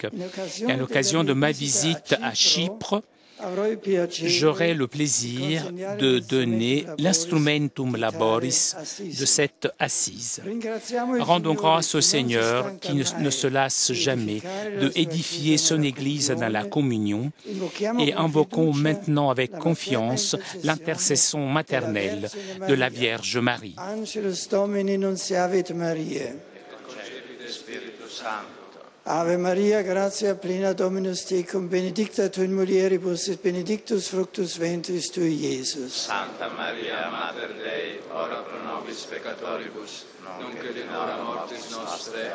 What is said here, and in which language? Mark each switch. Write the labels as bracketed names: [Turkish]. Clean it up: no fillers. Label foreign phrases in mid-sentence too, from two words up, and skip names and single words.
[French] Et à l'occasion de ma visite à Chypre, j'aurai le plaisir de donner l' [Latin] instrumentum laboris [French] de cette assise. Rendons grâce au Seigneur qui ne se lasse jamais de édifier son Église dans la communion et invoquons maintenant avec confiance l'intercession maternelle de la Vierge Marie. [Latin] Ave Maria, gratia plena Dominus tecum, benedicta tu in mulieribus et benedictus fructus ventris tui, Iesus. Santa Maria, Mater Dei, ora pro nobis peccatoribus, nunc et in hora mortis nostre.